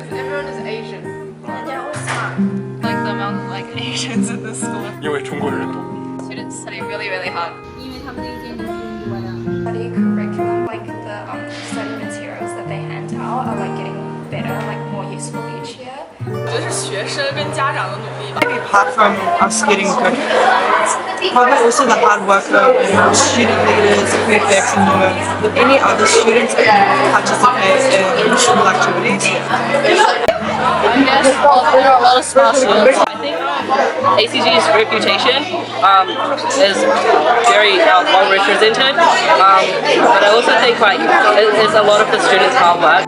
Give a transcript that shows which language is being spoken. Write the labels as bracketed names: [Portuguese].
[English] Everyone is Asian. They're all smart. Like the amount of Asians in the school. [Chinese] 因为中国人多。 [English] Students study really, really hard. Study curriculum, like the study materials that they hand out are like getting better, like more useful each year. [Chinese] 我觉得是学生跟家长的努力吧。 [English] Apart from us getting good grades, probably also the hard work of student leaders, prefects, and any other students that participate in school activities. I guess there are a lot of smart students. I think ACG's reputation is very well represented, but I also think like it's a lot of the students' hard work.